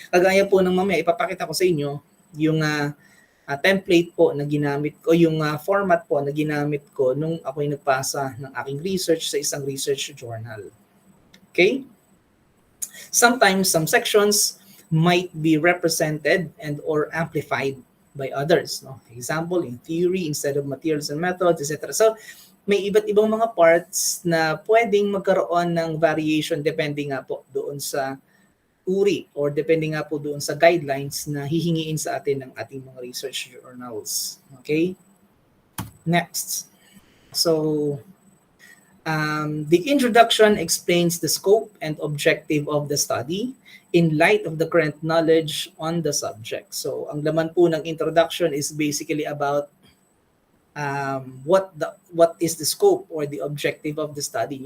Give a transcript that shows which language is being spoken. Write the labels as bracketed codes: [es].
[tl] Kagaya po ng mamaya, ipapakita ko sa inyo yung template po na ginamit ko, yung format po na ginamit ko nung ako'y nagpasa ng aking research sa isang research journal. Okay? [en] Sometimes some sections might be represented and or amplified by others. No? Example, in theory instead of materials and methods, etc. [tl] So, may iba't ibang mga parts na pwedeng magkaroon ng variation depende nga po doon sa uri or depende nga po doon sa guidelines na hihingiin sa atin ng ating mga research journals. Okay? Next. [en] So, the introduction explains the scope and objective of the study in light of the current knowledge on the subject. [tl] So, ang laman po ng introduction [en] is basically about what is the scope or the objective of the study.